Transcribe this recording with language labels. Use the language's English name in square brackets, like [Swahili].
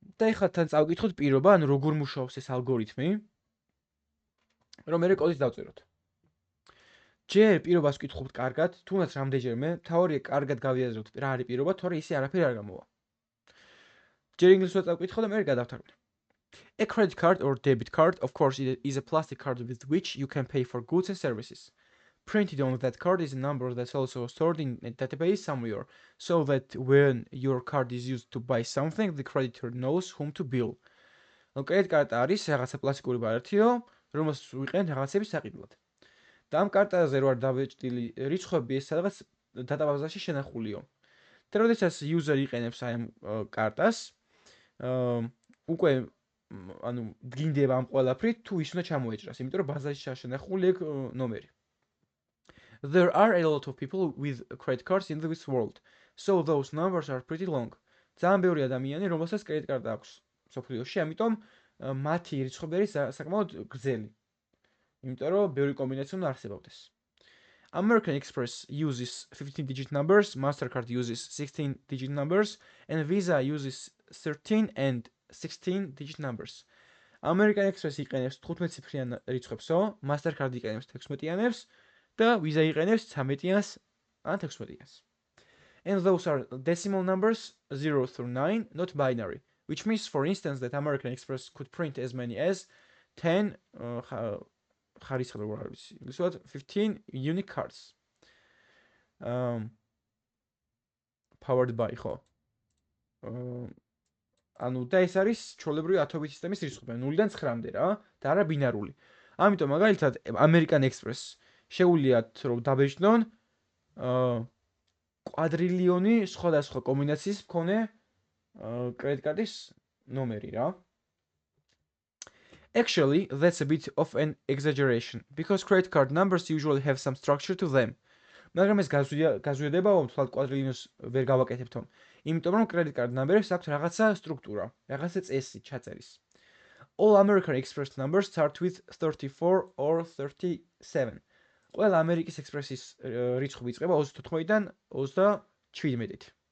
[Georgian] და ეხლა თან წავკითხოთ პირობა, ანუ როგორ მუშაობს ეს ალგორითმი. რომ მე კოდით დავწეროთ. ჯერ პირობას ვკითხულობთ კარგად, თუნდაც რამდენჯერმე, თავარია კარგად გავიაზროთ რა არის პირობა, თორე ისე არაფერი არ გამოვა. ჯერ ინგლისურად წავკითხო და მე გადავთარგმნე. [English] A credit card or debit card, of course, is a plastic card with which you can pay for goods and services. Printed on that card is a number that's also stored in a database somewhere, so that when your card is used to buy something, the creditor knows whom to bill. [Georgian] Credit card არის რაღაცა პლასტიკური ბარათიო, რომელსაც ვიყენებთ რაღაცების საყიდლად. და ამ კარტაზე რო არ დავეჭდილი რიცხვები, ეს სადღაც დატაბაზაში შენახულიო. და როდესაც user იყენებს აი ამ კარტას, უკვე ანუ დგინდება ამ ყველაფრით, თუ ის უნდა ჩამოეჭრას, იმიტომ რომ ბაზაში შენახული ეგ ნომერი. [English] There are a lot of people with credit cards in this world, so those numbers are pretty long. [Georgian] ძალიან ბევრი ადამიანი, რომელსაც კრედიტ კარტა აქვს სოფლიოში, ამიტომ მათი რიცხვები არის საკმაოდ გრძელი. იმიტომ რომ ბევრი კომბინაცია უნდა არსებობდეს. [English] American Express uses 15-digit numbers, Mastercard uses 16-digit numbers, and Visa uses 13 and 16-digit numbers. [Georgian] American Express იყენებს 15 ციფრიან რიცხვებსო, Mastercard იყენებს 16-იანებს და Visa იყენებს 13-იანს ან 16-იანს. [English] And those are decimal numbers 0 through 9, not binary, which means, for instance, that American Express could print as many as 10, 15 unique cards. Powered by ხო. [Georgian] ანუ და ეს არის ჩვეულებრივი ათობით სისტემის რიცხვები, 0-დან 9-მდე რა, და არა ბინარული. ამიტომ მაგალითად American Express შეუძლიათ რომ დაბეჭდონ კვადრილიონი სხვადასხვა კომბინაციის მქონე credit card-ის ნომერი რა. [English] Actually, that's a bit of an exaggeration because credit card numbers usually have some structure to them. [Georgian] მაგრამ ეს გაზვიადება თვალ კვადრილიონს ვერ გავაკეთებთო. იმიტომ რომ credit card number-ებს აქვს რაღაცა სტრუქტურა, რაღაცა წესი ჩაწერის. [English] All American Express numbers start with 34 or 37. [Georgian] ყველა American Express-ის რიცხვი იწყება 34-დან 37-ით.